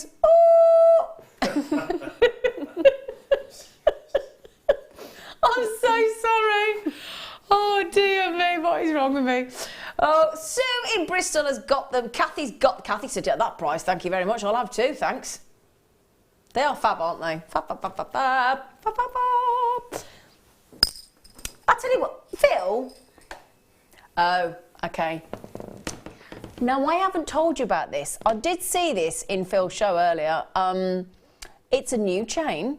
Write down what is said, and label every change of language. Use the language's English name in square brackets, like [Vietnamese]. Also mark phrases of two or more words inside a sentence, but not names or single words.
[English] Oh. I'm so sorry. Oh dear me, what is wrong with me? Oh, Sue in Bristol has got them. Kathy said, yeah, that price, thank you very much. I'll have two, thanks. They are fab, aren't they? Fab, fab, fab, fab, fab, fab, fab, fab. I tell you what, Phil. Oh, okay. Now, I haven't told you about this. I did see this in Phil's show earlier. It's a new chain.